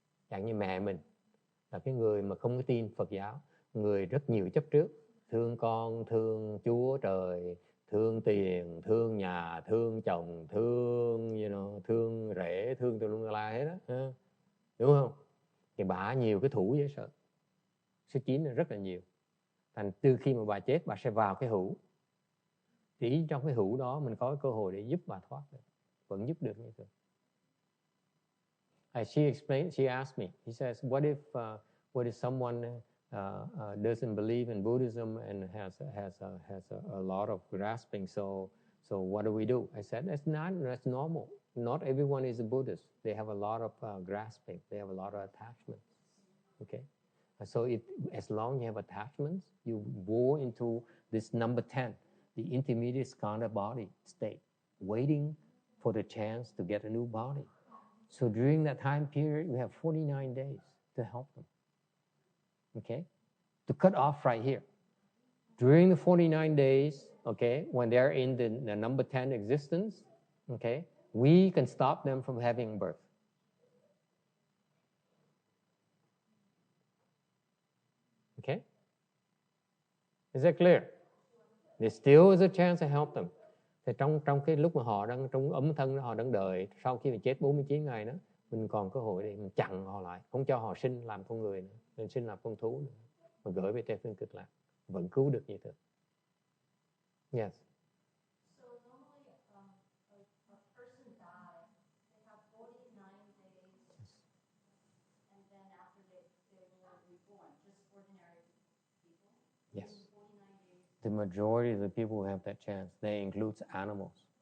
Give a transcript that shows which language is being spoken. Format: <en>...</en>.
<vi>Chẳng như mẹ mình là cái người mà không có tin Phật giáo, người rất nhiều chấp trước, thương con, thương Chúa Trời, thương tiền, thương nhà, thương chồng, thương rể, thương tùm lum la hết đó. Đúng không? Thì bà nhiều cái thủ dễ sợ. Số 9 là rất là nhiều. Thành từ khi mà bà chết, bà sẽ vào cái hữu. Thì trong cái hữu đó mình có cơ hội để giúp bà thoát được. Vẫn giúp được như thế.</vi> <en>She asked me, he says, what if someone doesn't believe in Buddhism and has a lot of grasping, so what do we do? I said, that's normal. Not everyone is a Buddhist. They have a lot of grasping. They have a lot of attachments. Okay? So as long as you have attachments, you go into this number 10, the intermediate skandha body state, waiting for the chance to get a new body. So during that time period, we have 49 days to help them. Okay? To cut off right here. During the 49 days, okay, when they're in the number 10 existence, okay, we can stop them from having birth. Okay? Is that clear? There still is a chance to help them.</en> <vi>Thì trong cái lúc mà họ đang trong ấm thân, họ đang đợi, sau khi mà chết 49 ngày đó, mình còn cơ hội để mình chặn họ lại, không cho họ sinh làm con người nữa, nên sinh làm con thú nữa, mà gửi về tây phương cực lạc, vẫn cứu được như thế.</vi> <en>Yes. So normally, a person dies, they have 49 days, and then after they will reborn, just ordinary people. Yes. 49 days. The majority of the people who have that chance, they include animals.</en>